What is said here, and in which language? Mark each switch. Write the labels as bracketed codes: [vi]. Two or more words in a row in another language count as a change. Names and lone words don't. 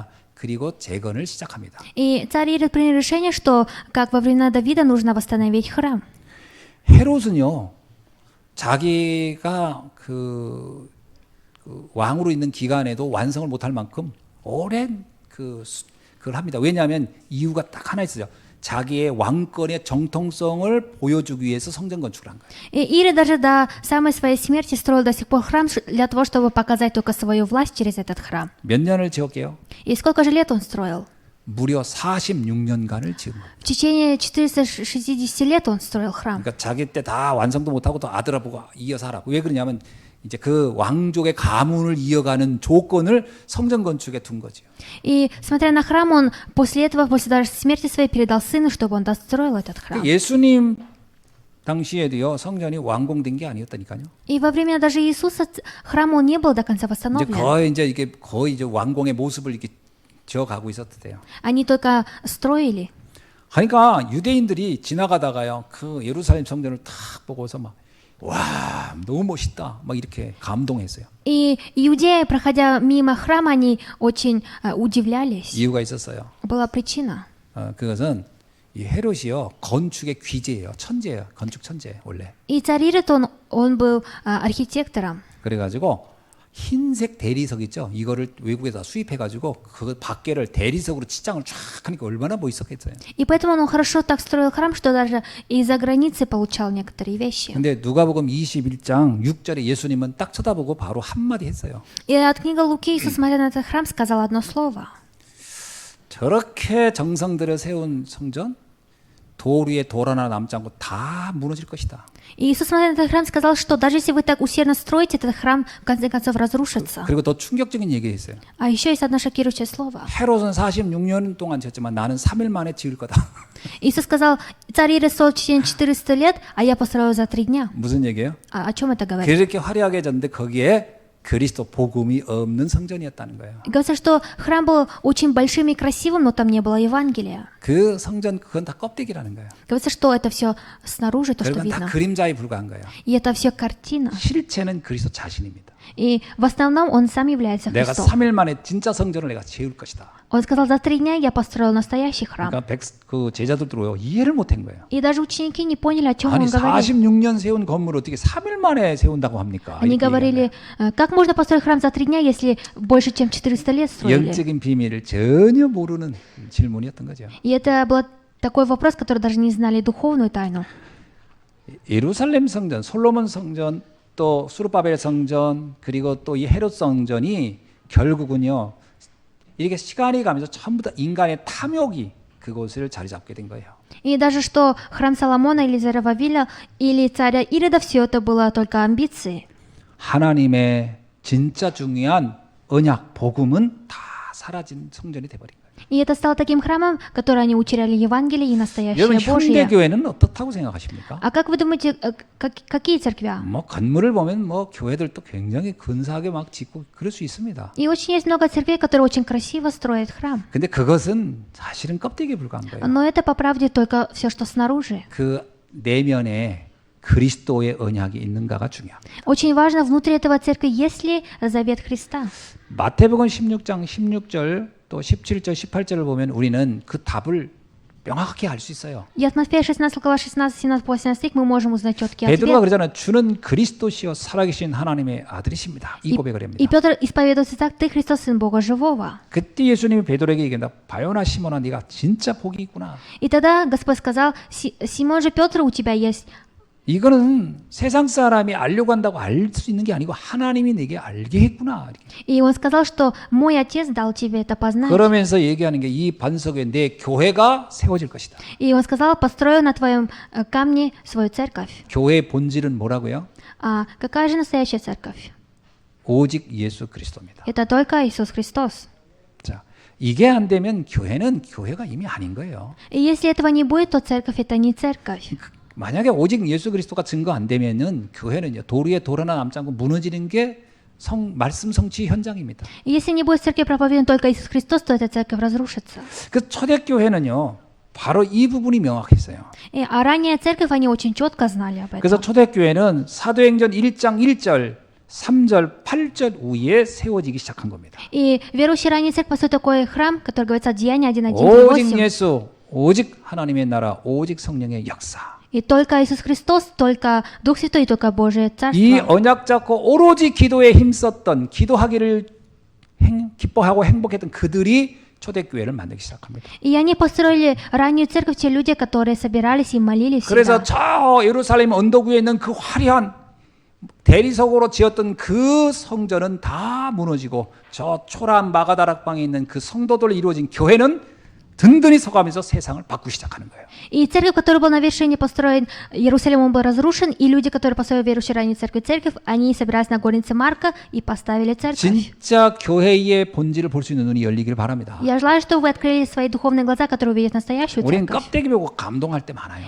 [ko] 그리고 재건을 시작합니다. [ru] И царь Ирод принял решение, что, как во времена Давида, нужно восстановить храм. [ko] 헤롯은요, 자기가 그 왕으로 있는 기간에도 완성을 못할 만큼 오랜 그걸 합니다. 왜냐하면 이유가 딱 하나 있어요. 자기의 왕권의 정통성을 보여주기 위해서 성전 건축을 한 거예요. [ru] И Ирод даже до самой своей смерти строил до сих пор храм для того, чтобы показать только свою власть через этот храм. [ko] 몇 년을 지었게요? [ru] И сколько же лет он строил? [ko] 무려 46년간을 지은 거예요. [ru] В течение 460 лет он строил храм. [ko] 그러니까 자기 때 다 완성도 못하고 또 아들아 보고 이어서 하라고. 왜 그러냐면 이제 그 왕족의 가문을 이어가는 조건을 성전 건축에 둔 거죠. [ru] И, смотря на храм, он после этого, после даже смерти своей, передал сыну, чтобы он достроил этот храм. [ko] 예수님 당시에도요 성전이 완공된 게 아니었다니까요. [ru] И во время даже Иисуса храм он не был до конца [ko] 이제 [ru] восстановлен. [ko] 이게 거의 이제 완공의 모습을 이렇게 지어가고 있었대요. [ru] Они только строили. [ko] 그러니까 유대인들이 지나가다가요 그 예루살렘 성전을 탁 보고서 막 와 너무 멋있다 막 이렇게 감동했어요. [ru] И иудеи, проходя мимо храма, они очень удивлялись. [ko] 이유가 있었어요. [ru] Была причина. [ko] 그것은 이 헤롯이요 건축의 귀재예요, 천재예요, 건축 천재 원래. [ru] И царь Ирод, он был архитектором. [ko] 그래가지고 흰색 대리석 있죠. 이거를 외국에다 수입해가지고 그 밖에를 대리석으로 치장을 쫙 하니까 얼마나 멋있었겠어요. [ru] И поэтому он хорошо так строил храм, что даже из-за границы получал некоторые вещи. [ko] 근데 누가복음 21장 6절에 예수님은 딱 쳐다보고 바로 한마디 했어요. [ru] И от книги Луки Иисус, смотря на этот храм, сказал одно слово. [ko] 저렇게 정성 들여 세운 성전 돌 위에 돌 하나 남지 않고 다 무너질 것이다. [ru] И Иисус, смотря на этот храм, сказал, что даже если вы так усердно строите, этот храм в конце концов разрушится. [ko] 그리고 더 충격적인 얘기했어요. [ru] А еще есть одно шокирующее слово. [ko] 헤롯은 46년 동안 지었지만 나는 3일 만에 지을 거다. [ru] Иисус сказал, царь Ирод строил в течение 400 лет, а я построил за 3 дня. [ko] 무슨 얘기예요? [ru] О чем это говорит? [ko] 그렇게 화려하게 졌는데 거기에 그리스도 복음이 없는 성전이었다는 거예요. [ru] Говорится, что храм был очень большим и красивым, но там не было Евангелия. [ko] 그 성전 그건 다 껍데기라는 거예요. [ru] Говорится, что это все снаружи, то, что [ko] 그건 다 [ru] видно. [ko] 그림자에 불과한 거예요. [ru] И это все картина. [ko] 실체는 그리스도 자신입니다. [ru] И в основном он сам является [ko] 내가 [ru] Христом. [ko] 3일 만에 진짜 성전을 내가 지을 것이다. [ru] Он сказал, за 3 дня я построил настоящий храм. [ko] 그러니까 그 제자들도 이해를 못한 거예요. [ru] И даже ученики не поняли, о чем [ko] 아니 [ru] он говорил. [ko] 46년 세운 건물을 어떻게 3일 만에 세운다고 합니까? [ru] Они [ko] 이렇게 [ru] говорили, как можно построить храм за 3 дня, если больше, чем 400 лет строили? [ko] 영적인 비밀을 전혀 모르는 질문이었던 거죠. [ru] И это был такой вопрос, который даже не знали духовную тайну. [ko] 예루살렘 성전, 솔로몬 성전, 또 수르바벨 성전, 그리고 또 이 헤롯 성전이 결국은요 이렇게 시간이 가면서 전부 다 인간의 탐욕이 그곳을 자리 잡게 된 거예요. [ru] И даже что храм Соломона или Зарававиля или царя Ирода, все это было только амбиции. [ko] 하나님의 진짜 중요한 언약, 복음은 다 사라진 성전이 돼버린 거예요. [ru] И это стало таким храмом, который они утеряли Евангелие и настоящее [ko] 여러분 [ru] Божье. [ko] 현대교회는 어떻다고 생각하십니까? [ru] А как вы думаете, какие церкви? [ko] 뭐 건물을 보면 뭐 교회들도 굉장히 근사하게 막 짓고 그럴 수 있습니다. [ru] И очень есть много церквей, которые очень красиво строят храм. [ko] 근데 그것은 사실은 껍데기에 불과한 거예요. [ru] Но это по правде только все, что снаружи. [ko] 그 내면에 그리스도의 언약이 있는가가 중요합니다. [ru] Очень важно, внутри этого церкви есть ли завет Христа. [ko] 마태복음 16장 16절 또 17절 18절을 보면 우리는 그 답을 명확하게 알 수 있어요. [ru] И от Матфея 16 глава 16, 17, 18 стих мы можем узнать четкий [ko] 베드로가 [ru] ответ. [ko] 그러잖아요. 주는 그리스도시요 살아계신 하나님의 아들이십니다. 이 고백을 합니다. [ru] И Петр исповедуется так: «Ты Христос, Сын Бога Живого». [ko] 그때 예수님이 베드로에게 얘기한다. 바요나 시몬아 네가 진짜 복이 있구나. [ru] И тогда Господь сказал: «Симон же Петр, у тебя есть». [ko] 이거는 세상 사람이 알려고 한다고 알 수 있는 게 아니고 하나님이 내게 알게 했구나. 이렇게. [ru] И он сказал, что «Мой Отец дал тебе это познать». [ko] 그러면서 얘기하는 게 이 반석에 내 교회가 세워질 것이다. [ru] И он сказал: «Построю на твоем камне свою церковь». [ko] 교회의 본질은 뭐라고요? [ru] А какая же настоящая церковь? [ko] 오직 예수 그리스도입니다. [ru] Это только Иисус Христос. [ko] 자, 이게 안 되면 교회는 교회가 이미 아닌 거예요. [ru] И если этого не будет, то церковь это не церковь. [ko] 만약에 오직 예수 그리스도가 증거 안 되면은 교회는요 돌 위에 돌 하나 남지 않고 무너지는 게 말씀 성취 현장입니다. [ru] И если не будет в церкви проповедан только Иисус Христос, то эта церковь разрушится. [ko] 그 초대교회는요 바로 이 부분이 명확했어요. [ru] А ранняя церковь, они очень четко знали об [ko] 그래서 [ru] этом. [ko] 초대교회는 사도행전 1장 1절, 3절, 8절 후에 세워지기 시작한 겁니다. [ru] И верующие ранние церкви построили такой храм, который говорится Деяния 1:1, [ko] 오직 [ru] 8. [ko] 예수, 오직 하나님의 나라, 오직 성령의 역사. [ru] И только Иисус Христос, только Дух Святой, и только Божие [ko] 이 [ru] Царство. [ko] 언약 잡고 오로지 기도에 힘썼던 기도하기를 기뻐하고 행복했던 그들이 초대교회를 만들기 시작합니다. [ru] И они построили раннюю церковь, те люди, которые собирались и молились [ko] 그래서 [ru] всегда. [ko] 저 예루살렘 언덕 위에 있는 그 화려한 대리석으로 지었던 그 성전은 다 무너지고 저 초라한 마가다락방에 있는 그 성도들로 이루어진 교회는 든든히 서가면서 세상을 바꾸기 시작하는 거예요. [ru] И церковь, которая была на вершине построен, Иерусалим он был разрушен, и люди, которые построили верующие раннюю церковь, они собирались на горнице Марка и поставили церковь. [ko] 진짜 교회의 본질을 볼 수 있는 눈이 열리기를 바랍니다. [ru] Я желаю, чтобы вы открыли свои духовные глаза, которые увидят настоящую [ko] 우리는 [ru] церковь. [ko] 껍데기 보고 감동할 때 많아요.